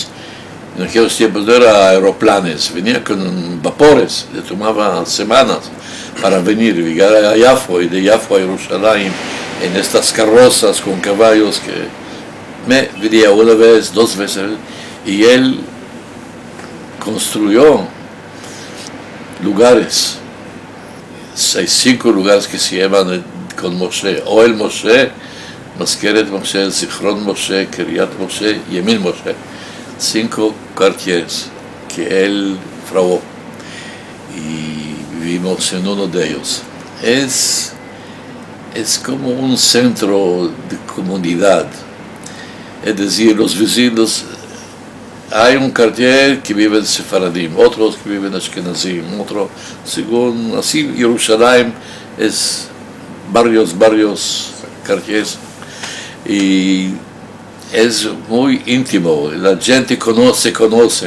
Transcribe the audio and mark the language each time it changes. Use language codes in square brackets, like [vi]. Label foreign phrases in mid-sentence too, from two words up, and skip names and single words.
[es] En aquellos tiempos no era aeroplanes, venía con vapores, le tomaba semanas para llegar a Yafo y de Yafo a Jerusalén en estas carrozas con caballos que me venía 1 vez, 2 veces, y él construyó lugares, 5 lugares que se llaman con Moshe, Ohel Moshe, Maskeret Moshe, Zichron Moshe, Kiryat Moshe, Yemin Moshe, 5 quartiers que él fraguó y vivimos en uno de ellos. Es como un centro de comunidad. Es decir, los vecinos, hay un quartier que vive en Sefaradim, otros que viven en Ashkenazim, otro, según así, Jerusalén es varios quartiers y es muy íntimo, la gente conocen.